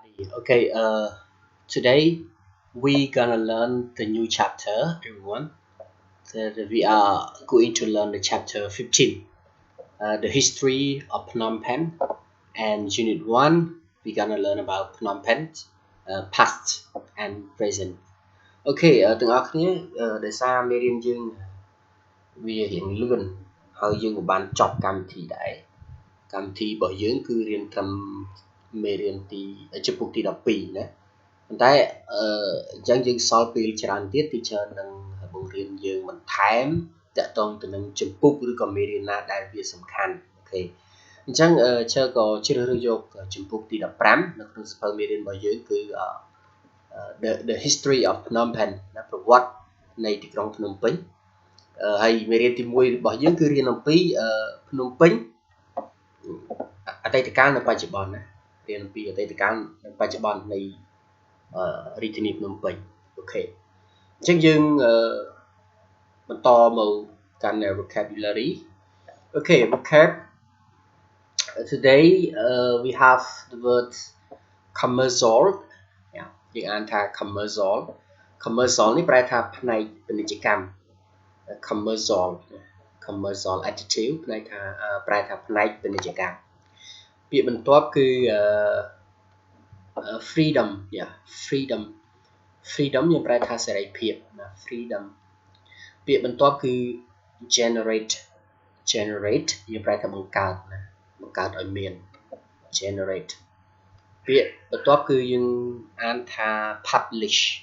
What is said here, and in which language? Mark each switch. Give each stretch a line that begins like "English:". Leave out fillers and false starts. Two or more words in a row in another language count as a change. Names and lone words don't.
English: Okay, today we gonna learn the new chapter, everyone. That we are going to learn the chapter 15, the history of Phnom Penh, and unit 1, we gonna learn about Phnom Penh, past and present.
Khmer: Okay, ទាំងអស់គ្នាដោយសារមេរៀនយើងវារៀងលឿនហើយយើងក៏បានចប់កម្មវិធីដែរកម្មវិធីរបស់យើងគឺរៀនត្រឹមមេរៀនទីជំពូកទី12ណាប៉ុន្តែ អញ្ចឹងយើងសល់ពេលច្រើនទៀតទីច្រើននឹងបង្រៀនយើងបន្ថែមតាក់ទងទៅនឹងជំពូកឬក៏មេរៀនណាដែលវាសំខាន់អូ ខេអញ្ចឹងឈើក៏ជ្រើសរើសយកជំពូកទី15នៅក្នុងសៀវភៅមេរៀនរបស់យើងគឺ
English: the history of
Khmer: Phnom Penh ណាប្រវត្តិនៃទីក្រុងភ្នំពេញហើយមេរៀនទី1របស់យើង គឺរៀនអំពីភ្នំពេញអតីតកាលនិងបច្ចុប្បន្នណារៀនអំពីអតីតកាលនិងបច្ចុប្បន្ននៃរាជធានីភ្នំពេញអូខេអញ្ចឹងយើងបន្តមកកាន់
English: vocabulary okay vocab today we have the word commercial
Khmer: យើងអានថា
English: commercial commercial
Khmer: នេះប្រែថាផ្នែកពាណិជ្ជកម្ម
English: commercial attitude
Khmer: ប្រែថាផ្នែកពាណិជ្ជកម្មពាក្យបន្ទាប់គឺ
English: freedom freedom
Khmer: យើងប្រែថាសេរីភាពណា freedom ពាក្យបន្ទាប់គឺ generate យើងប្រែថាបង្កើតណាបង្កើតឲ្យមាន generate ពាក្យបន្ទាប់គឺយើងអានថា publish